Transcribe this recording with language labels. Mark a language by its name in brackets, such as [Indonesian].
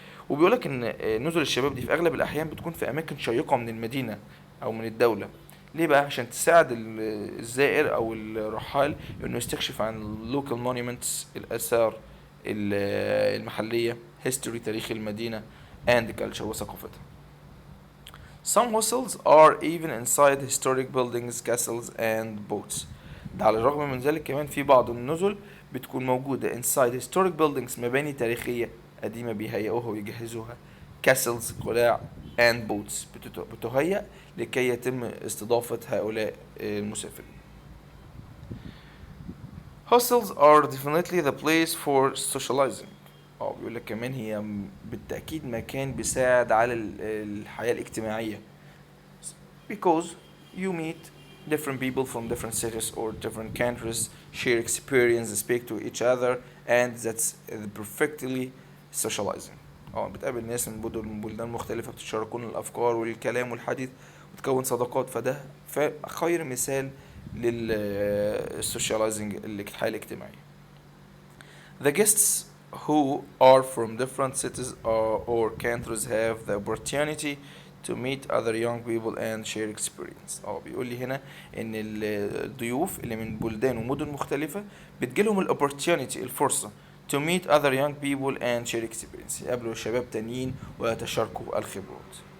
[Arabic] وبيقولك ان نزل الشباب دي في اغلب الاحيان بتكون في اماكن شيقة من المدينة او من الدولة. ليه بقى؟ عشان تساعد الزائر او الرحال انه يستكشف عن [English] local monuments [Arabic] الاثار المحلية، history تاريخ المدينة [English] and culture [Arabic] وثقافتها. [English] Some hostels are even inside historic buildings, castles and boats. [Arabic] ده على الرغم من ذلك كمان في بعض النزل بتكون موجودة [English] inside historic buildings [Arabic] مباني تاريخية قديمة بيهيئوها ويجهزوها castles قلاع [English] and boats [Arabic] بتهيأ لكي يتم استضافة هؤلاء المسافرين. [English] Hostels are definitely the place for socializing. [Arabic] بيقول لك كمان هي بالتأكيد مكان بيساعد على الحياة الاجتماعية [English] because you meet different people from different cities or different countries, share experience, speak to each other, and that's perfectly socializing. [Arabic] بتقابل ناس من بلدان مختلفة بتشاركون الأفكار والكلام والحديث وتكون صداقات، فده خير مثال للسوشياليزنج الحياة الاجتماعية. [English] The guests who are from different cities or countries have the opportunity to meet other young people and share experience. [Arabic] بيقول لي هنا ان الضيوف اللي من بلدان ومدن مختلفة بتجيلهم الopportunity الفرصة [English] to meet other young people and share experience، [Arabic] يقابلوا شباب تانيين ويتشاركوا الخبرات.